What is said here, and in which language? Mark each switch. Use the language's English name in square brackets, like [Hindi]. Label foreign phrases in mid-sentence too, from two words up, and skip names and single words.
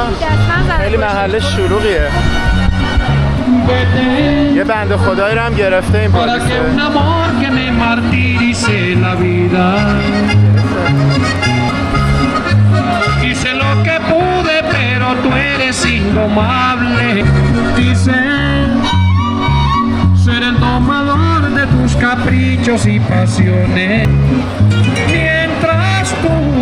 [Persian] خیلی محله شلوغیه. یه بنده خدایی رو هم گرفته این پلیسه. [Spanish] Hice lo que pude, pero tú eres indomable. Dicen ser el domador de tus caprichos y pasiones. Mientras tú